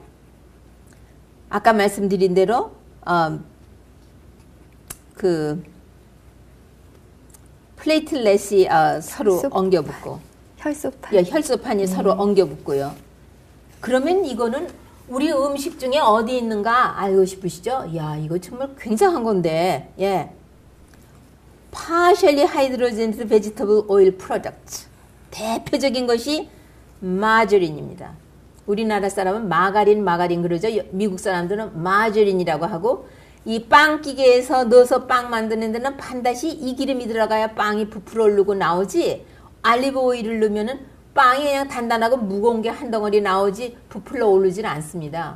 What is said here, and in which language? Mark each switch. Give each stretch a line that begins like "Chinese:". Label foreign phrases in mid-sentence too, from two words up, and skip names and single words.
Korean: 아까 말씀드린 대로 그 플레이틀렛이 서로 엉겨붙고 혈소판이 서로 엉겨붙고요. 그러면 이거는 우리 음식 중에 어디 있는가 알고 싶으시죠? 야, 이거 정말 굉장한 건데, 예.
English: Partially hydrogenated vegetable oil product.
Korean: 대표적인 것이 마저린입니다. 우리나라 사람은 마가린 그러죠. 미국 사람들은 마저린이라고 하고, 이 빵기계에서 넣어서 빵 만드는 데는 반드시 이 기름이 들어가야 빵이 부풀어 오르고 나오지, 알리브 오일을 넣으면은 빵이 그냥 단단하고 무거운 게 한 덩어리 나오지 부풀러 오르질 않습니다.